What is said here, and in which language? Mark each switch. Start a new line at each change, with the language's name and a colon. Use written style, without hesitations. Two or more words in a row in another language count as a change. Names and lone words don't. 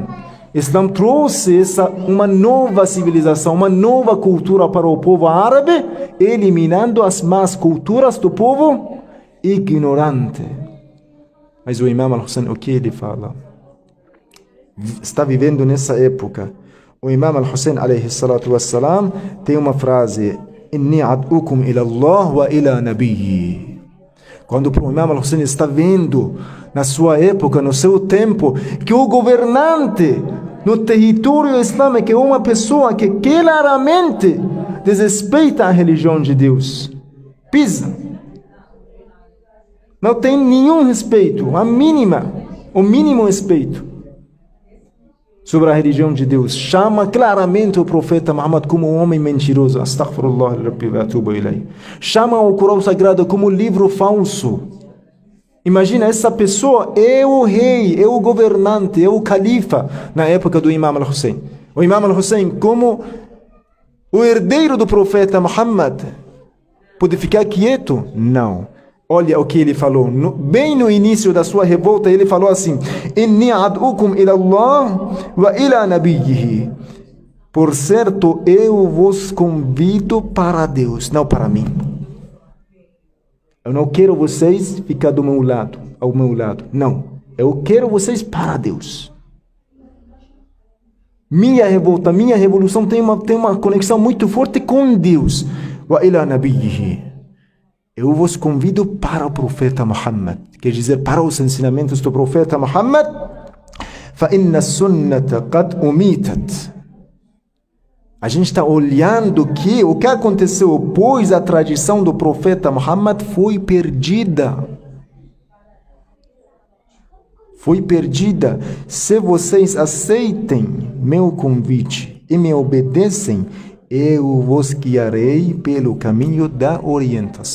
Portuguese: O Islã trouxe uma nova civilização, uma nova cultura para o povo árabe, eliminando as más culturas do povo ignorante. Mas o Imam Al-Hussein, o que ele fala? Está vivendo nessa época. O Imam Al-Hussein,
Arabic: عليه الصلاة والسلام,
Portuguese: tem uma frase:
Arabic: إني أدعوكم إلى الله وإلى نبيي.
Portuguese: Quando o Imam Al-Hussein está vendo, na sua época, no seu tempo, que o governante no território islâmico é uma pessoa que claramente desrespeita a religião de Deus, pisa, não tem nenhum respeito, o mínimo respeito sobre a religião de Deus, chama claramente o profeta Muhammad como um homem mentiroso,
Arabic: أستغفر الله ربي وأتوب إليه,
Portuguese: chama o Corão Sagrado como livro falso. Imagina, essa pessoa é o rei, é o governante, é o califa na época do Imam Al-Hussein. O Imam Al-Hussein, como o herdeiro do profeta Muhammad, pode ficar quieto? Não. Olha o que ele falou. Bem no início da sua revolta, ele falou assim:
Arabic: إني أدعوكم إلى الله وإلى نبيه.
Portuguese: Por certo, eu vos convido para Deus, não para mim. Eu não quero vocês ficar ao meu lado. Não. Eu quero vocês para Deus. Minha revolta, minha revolução tem uma conexão muito forte com Deus.
Arabic: وإلى نبيه.
Portuguese: Eu vos convido para o profeta Muhammad. Quer dizer, para os ensinamentos do profeta Muhammad.
Arabic: فَإِنَّ السُنَّةَ قَدْ أُمِيتَتْ.
Portuguese: A gente está olhando que o que aconteceu, pois a tradição do profeta Muhammad foi perdida. Foi perdida. Se vocês aceitem meu convite e me obedecem, eu vos guiarei pelo caminho da orientação.